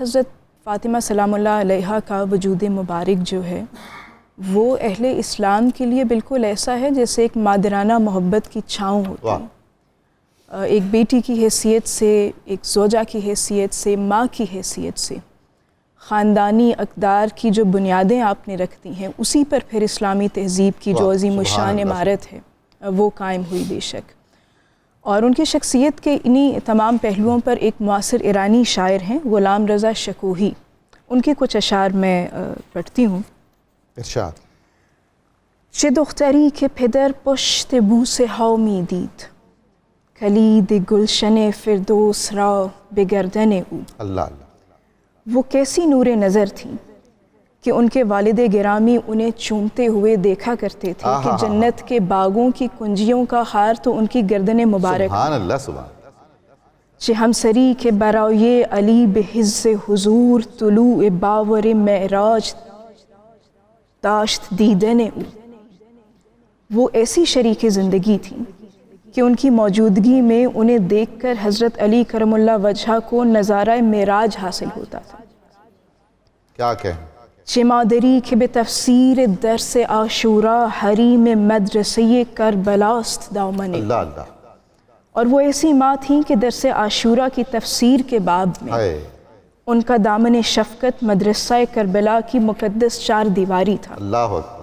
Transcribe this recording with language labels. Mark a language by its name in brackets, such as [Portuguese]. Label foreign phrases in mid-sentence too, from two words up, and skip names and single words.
[Urdu] حضرت فاطمہ سلام اللہ علیہا کا وجود مبارک جو ہے وہ اہل اسلام کے لیے بالکل ایسا ہے جیسے ایک مادرانہ محبت کی چھاؤں ہوتی ہے، ایک بیٹی کی حیثیت سے، ایک زوجہ کی حیثیت سے، ماں کی حیثیت سے، خاندانی اقدار کی جو بنیادیں آپ نے رکھ دی ہیں اسی پر پھر اسلامی تہذیب کی جو عظیم الشان عمارت ہے وہ قائم ہوئی بے شک۔ اور ان کی شخصیت کے انہی تمام پہلوؤں پر ایک معاصر ایرانی شاعر ہیں غلام رضا شکوہی، ان کے کچھ اشعار میں پڑھتی ہوں۔ ارشاد۔ [Persian] چه دختری که پدر پشت بوس هامی دید، کلید گلشن فردوس را به گردن او۔ [Urdu] اللہ اللہ۔ وہ کیسی نور نظر تھیں کہ ان کے والد گرامی انہیں چومتے ہوئے دیکھا کرتے تھے کہ جنت کے باغوں کی کنجیوں کا ہار تو ان کی گردن مبارک۔ سبحان اللہ، سبحان اللہ۔ [Persian] چه ہمسری کے برائے علی بحز حضور، طلوع باور معراج داشت دیدن او۔ [Urdu] وہ ایسی شریک زندگی تھی کہ ان کی موجودگی میں انہیں دیکھ کر حضرت علی کرم اللہ وجہہ کو نظارہ معراج حاصل ہوتا تھا۔ کیا کہیں، [Persian] چه مادری که به تفسیر درس عاشورا حریم مدرسه کربلاست دامن. [Urdu] اللہ اللہ. اور وہ ایسی ماں تھیں کہ درس عاشورا کی تفسیر کے باب میں ان کا دامن شفقت مدرسہ کربلا کی مقدس 4 دیواری تھا. اللہ اکبر.